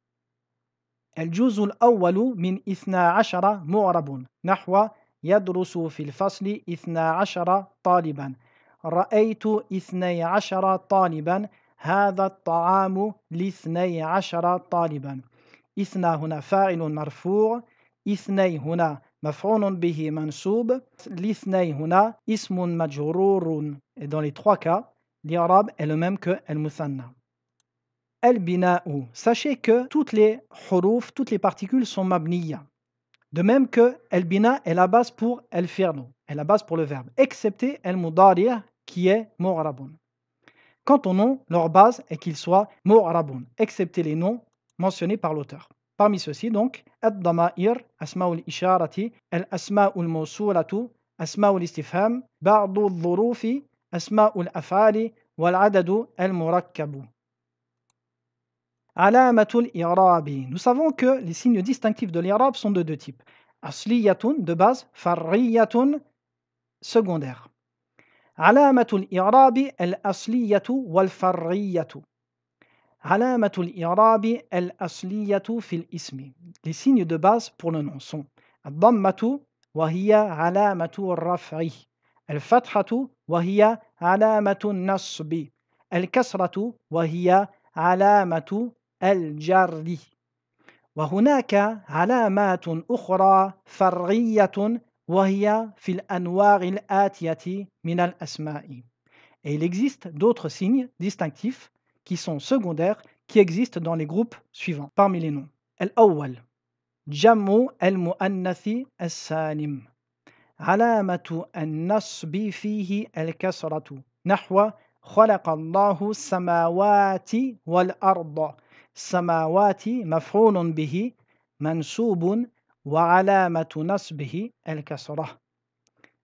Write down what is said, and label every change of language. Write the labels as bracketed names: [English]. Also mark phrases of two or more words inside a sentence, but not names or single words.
[Arabic] الجزء الأول من 12 معرب نحو يدرس في الفصل 12 طالبا رأيت 12 طالبا هذا الطعام ل12 طالبا. إثنى هنا فاعل مرفوع، إثني هنا مفعول به منصوب، الاثني هنا اسم مجرور. [French] Et dans les trois cas, l'irabe est le même que al-muthanna. Al-bina'u. Sachez que toutes les huruf, toutes les particules sont mabniya. De même que al-bina est la base pour al-fi'lu, est la base pour le verbe, excepté al-mudari' qui est mu'rabun. Quant aux noms, leur base est qu'ils soient mu'rabun, excepté les noms mentionnés par l'auteur. Parmi ceux-ci donc, [Arabic] الضمائر، أسماء الإشارة، الأسماء الموصولة، أسماء الاستفهام، بعض الظروف، أسماء الأفعال، والعدد المركب. علامات الإعراب. [French] Nous savons que les signes distinctifs de l'irab sont de deux types. Asliyatun de base, farriyatun secondaire. [Arabic] علامات الإعراب الأصلية والفرعية. علامات الإعراب الأصلية في الاسم. [French] Les signes de base pour le nom sont [Arabic] الضمة وهي علامة الرفع، الفتحة وهي علامة النصب، الكسرة وهي علامة الجر. وهناك علامات أخرى فرعية وهي في الأنواع الآتية من الأسماء. [French] Et il existe d'autres signes distinctifs qui sont secondaires qui existent dans les groupes suivants parmi les noms. [Arabic] الأول جمع المؤنث السالم علامة النصب فيه الكسرة نحو خلق الله السماوات والأرض. السماوات مفعول به منصوب وعلامة نصبه الكسرة.